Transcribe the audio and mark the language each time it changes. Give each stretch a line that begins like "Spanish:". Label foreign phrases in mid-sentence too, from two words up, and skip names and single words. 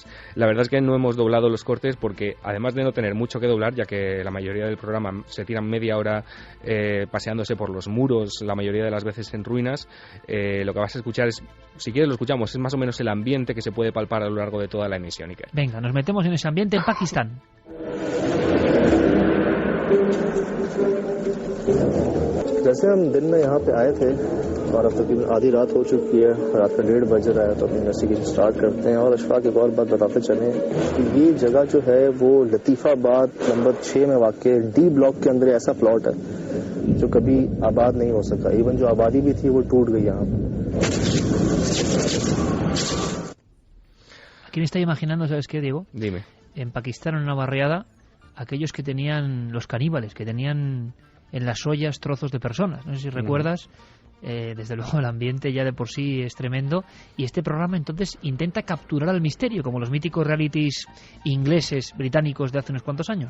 Spanish: La verdad es que no hemos doblado los cortes porque, además de no tener mucho que doblar, ya que la mayoría del programa se tiran media hora paseándose por los muros, la mayoría de las veces en ruinas, lo que vas a escuchar es, si quieres lo escuchamos, es más o menos el ambiente que se puede palpar a lo largo de toda la emisión. Iker. Venga, nos metemos en ese ambiente en Pakistán.
Urdu: جیسے ہم دن میں یہاں پے آئے تھے اور اب تقریباً آدھی رات ہو چکی ہے، رات کا 1:30 بج رہا ہے، تو اپنی
English: investigation start
Urdu: کرتے ہیں. اور اشفاق ایک اور بات بتاتے چلیں کہ یہ جگہ جو ہے وہ لطیف آباد نمبر 6 میں واقع ڈی بلاک کے اندر ایسا پلاٹ ہے جو کبھی آباد نہیں ہو سکا. ایون جو آبادی بھی تھی وہ ٹوٹ گئی یہاں پر.
Spanish: Aquí me estoy imaginando, ¿sabes qué, Diego? Dime. En Pakistán, en una barriada, aquellos que tenían, los caníbales, que tenían en las ollas trozos de personas. No sé si recuerdas, desde luego el ambiente ya de por sí es tremendo, y este programa entonces intenta capturar al misterio, como los míticos realities ingleses, británicos de hace unos cuantos años.